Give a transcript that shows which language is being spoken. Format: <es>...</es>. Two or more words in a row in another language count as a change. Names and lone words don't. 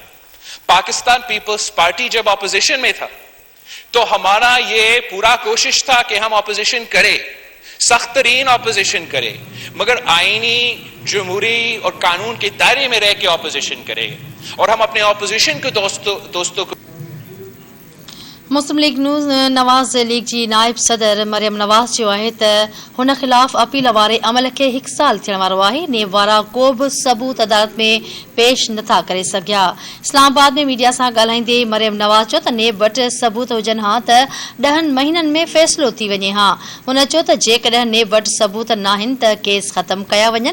<ur>پاکستان پیپلز پارٹی جب اپوزیشن میں تھا تو ہمارا یہ پورا کوشش تھا کہ ہم اپوزیشن کرے, سخت ترین اپوزیشن کرے, مگر آئینی, جمہوری اور قانون کے دائرے میں رہ کے اپوزیشن کرے. اور ہم اپنے اپوزیشن کے دوستوں کو</ur> <sd>مسلم لیگ نواز لیگ جی نائب صدر مریم نواز چयो आहे त हुन ख़िलाफ़ अपील वारे अमल खे 1 साल थियण वारो आहे. नेब वारा को बि सबूत अदालत में पेश नथा करे सघिया. इस्लामाबाद में मीडिया सां ॻाल्हाईंदे मरियम नवाज़ चयो त नेब वटि सबूत हुजनि हा त 10 महीननि में फ़ैसिलो थी वञे हा. हुन चयो त जेकॾहिं नेब वटि सबूत नाहिनि त केस ख़तमु कया वञनि.</sd>